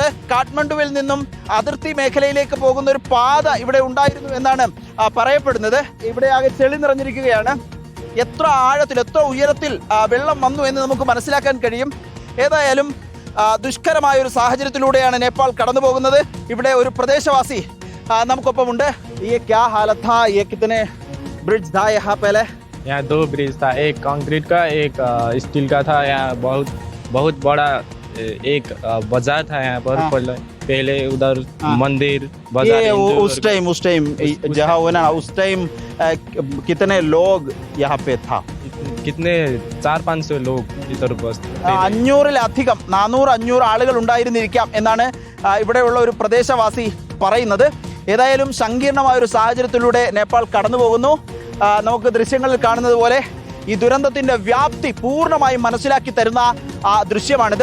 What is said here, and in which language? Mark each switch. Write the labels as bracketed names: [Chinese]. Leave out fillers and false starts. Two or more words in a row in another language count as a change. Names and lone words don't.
[Malayalam] കാഠ്മണ്ഡുവിൽ നിന്നും അതിർത്തി മേഖലയിലേക്ക് പോകുന്ന ഒരു പാത ഇവിടെ ഉണ്ടായിരുന്നു എന്നാണ് പറയപ്പെടുന്നത്. ഇവിടെ ആകെ ചെളി നിറഞ്ഞിരിക്കുകയാണ്. എത്ര ആഴത്തിൽ, എത്ര ഉയരത്തിൽ വെള്ളം വന്നു എന്ന് നമുക്ക് മനസ്സിലാക്കാൻ കഴിയും. ഏതായാലും ദുഷ്കരമായ ഒരു സാഹചര്യത്തിലൂടെയാണ് നേപ്പാൾ കടന്നു പോകുന്നത്. ഇവിടെ ഒരു പ്രദേശവാസി നമുക്കൊപ്പമുണ്ട്. [Hindi] ये क्या हालत था? ये कितने ब्रिज था यहाँ पहले? यहाँ 2 ब्रिज था, एक कंक्रीट का, एक स्टील का था. यहाँ बहुत बड़ा एक बाजार था यहाँ पर. पहले उधर मंदिर बाजार. ये उस टाइम जहाँ हुआ ना, उस टाइम कितने लोग यहाँ पे था? कितने 400-500 लोग इधर बस. [Malayalam] 500-ലധികം 400-500 ആളുകൾ ഉണ്ടായിരുന്നിരിക്കാം എന്നാണ് ഇവിടെയുള്ള ഒരു പ്രദേശവാസി പറയുന്നത്. ഏതായാലും സങ്കീർണമായ ഒരു സാഹചര്യത്തിലൂടെ നേപ്പാൾ കടന്നു പോകുന്നു. നമുക്ക് ദൃശ്യങ്ങളിൽ കാണുന്നത് പോലെ ഈ ദുരന്തത്തിന്റെ വ്യാപ്തി പൂർണ്ണമായും മനസ്സിലാക്കി തരുന്ന ദൃശ്യമാണിത്.